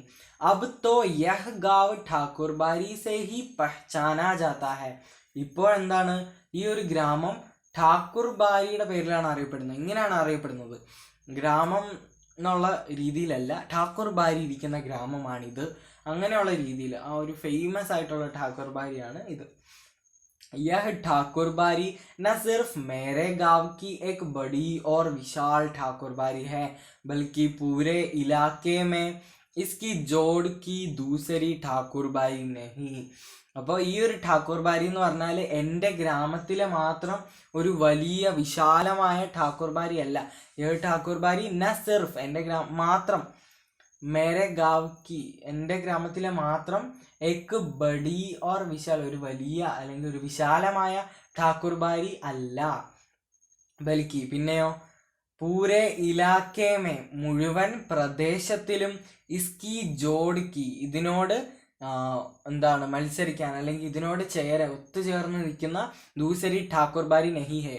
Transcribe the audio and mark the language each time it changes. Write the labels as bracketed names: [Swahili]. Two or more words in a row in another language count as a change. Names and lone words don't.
[Hindi] अब तो यह गाँव ठाकुर बारी से ही पहचाना जाता है. [Malayalam] ഇപ്പോൾ എന്താണ്, ഈ ഒരു ഗ്രാമം ഠാക്കൂർ ബാരിയുടെ പേരിലാണ് അറിയപ്പെടുന്നത്. ഇങ്ങനെയാണ് അറിയപ്പെടുന്നത്, ഗ്രാമം എന്നുള്ള രീതിയിലല്ല, ഠാക്കൂർ ബാരി ഇരിക്കുന്ന ഗ്രാമമാണിത്, അങ്ങനെയുള്ള രീതിയിൽ ആ ഒരു ഫേമസ് ആയിട്ടുള്ള ഠാക്കൂർ ബാരിയാണ് ഇത്. [Hindi] यह ठाकुर बारी न सिर्फ मेरे गांव की एक बड़ी और विशाल ठाकुर बारी है बल्कि पूरे इलाके में इसकी जोड़ की दूसरी ठाकुर बारी नहीं. [Malayalam] അപ്പോൾ ഈ ഒരു ഠാക്കൂർ ബാരി എന്ന് പറഞ്ഞാൽ എൻ്റെ ഗ്രാമത്തിലെ മാത്രം ഒരു വലിയ വിശാലമായ ഠാക്കൂർ ബാരി അല്ല. ഈ ഒരു ഠാക്കൂർ ബാരി [Hindi] न सिर्फ़ [Malayalam] എൻ്റെ മാത്രം, [Hindi] मेरे गांव की [Malayalam] എൻ്റെ ഗ്രാമത്തിലെ മാത്രം, [Hindi] एक बड़ी और विशाल [Malayalam] ഒരു വലിയ അല്ലെങ്കിൽ ഒരു വിശാലമായ ഠാക്കൂർ ബാരി അല്ല, ബൽക്കി പിന്നെയോ [Hindi] पूरे इलाके में [Malayalam] മുഴുവൻ പ്രദേശത്തിലും [Hindi] इसकी जोड़ की [Malayalam] ഇതിനോട് എന്താണ് മത്സരിക്കാൻ അല്ലെങ്കിൽ ഇതിനോട് ഒത്തുചേർന്ന് നിൽക്കുന്ന [Hindi] दूसरी ठाकुर बारी नहीं है.